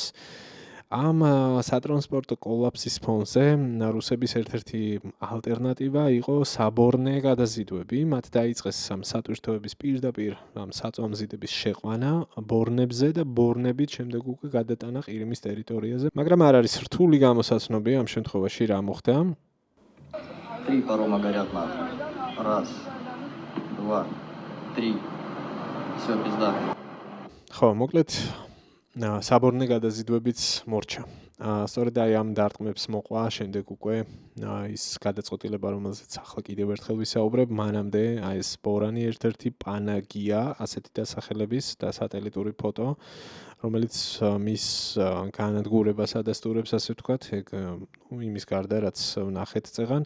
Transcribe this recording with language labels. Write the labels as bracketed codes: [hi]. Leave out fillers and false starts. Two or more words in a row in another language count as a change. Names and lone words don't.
[ka] ამ სატრანსპორტო კოლაფსის ფონზე რუსების ერთ-ერთი ალტერნატივა იყო საბორნე გადაზიდვები. მათ დაიწყეს ამ სატვირთოების პირდაპირ ამ საწვამზიდების შეყვანა ბორნებზე და ბორნებით შემდეგ უკვე გადატანა ყირიმის ტერიტორიაზე. მაგრამ არ არის რთული გამოსაცნობი ამ შემთხვევაში რა მოხდა. [ru] 3 парома горят нахуй. 1, 2, 3. Всё, пизда. [ka] ხო, მოკლედ საბორნე გადაზიდვებიც მორჩა. სწორედ აი ამ დარტყმებს მოყვა შემდეგ უკვე ის გადაწყვეტილება, რომელზეც ახლა კიდევ ერთხელ ვისაუბრებ, მანამდე აი ეს ბორანი ერთ-ერთი პანაგია, ასეთი დასახელების და სატელიტური ფოტო, რომელიც მის განადგურებას ადასტურებს, ასე ვთქვათ, ეგ იმის გარდა, რაც ვნახეთ წეღან.